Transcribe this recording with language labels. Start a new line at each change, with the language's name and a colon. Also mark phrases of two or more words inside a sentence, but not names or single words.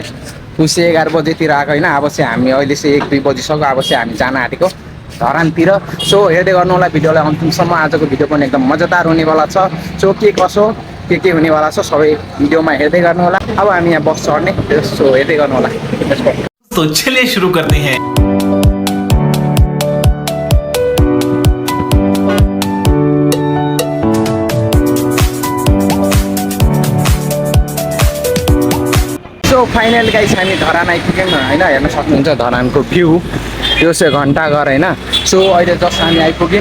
Nepali: उसै 11 बजेतिर आएको होइन अब चाहिँ हामी अहिले चाहिँ 1-2 बजीसक्यो अब चाहिँ हामी जान आँटेको धरानतिर सो हेर्दै गर्नु होला भिडियोलाई अन्तिमसम्म आजको भिडियो पनि एकदम मजादार हुनेवाला छ सो के कसो के हुनेवाला छ सबै भिडियोमा हेर्दै गर्नु होला अब हामी यहाँ बस चढ्ने सो हेर्दै गर्नु होला
Hindi: तो चलिए शुरू करते हैं
Nepali: सो
English: final guys
Nepali: हामी धरान आइपुग्यौँ होइन हेर्न सक्नुहुन्छ धरानको भ्यू यो चाहिँ घन्टाघर होइन सो अहिले जस्ट हामी आइपुग्यौँ